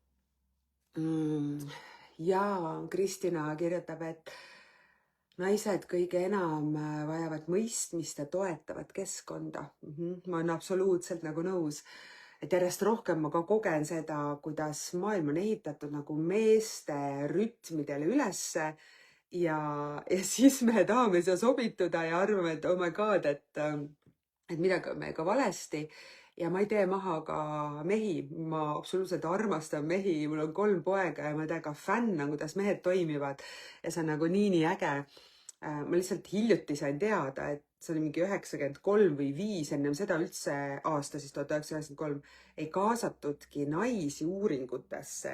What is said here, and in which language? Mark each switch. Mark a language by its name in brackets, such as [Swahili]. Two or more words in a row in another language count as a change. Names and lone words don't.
[Estonian] Ja Kristina kirjutab, et naised kõige enam vajavad mõistmist ja toetavat keskkonda. Ma olen absoluutselt nagu nõus, et järjest rohkem ma ka kogen seda, kuidas maailm on ehitatud nagu meeste rütmidele ülesse ja siis me tahame siia sobituda ja arvame, et [English] oh my god, [Estonian] et midagi on meiega valesti. Ja ma ei tee maha ka mehi, ma absoluutselt armastan mehi, mul on 3 poega ja ma täiega fänn, kuidas mehed toimivad ja see on nagu nii äge. Ma lihtsalt hiljuti sain teada, et see oli mingi 93 või 5, ennem seda üldse aasta siis 1993 ei kaasatudki naisi uuringutesse.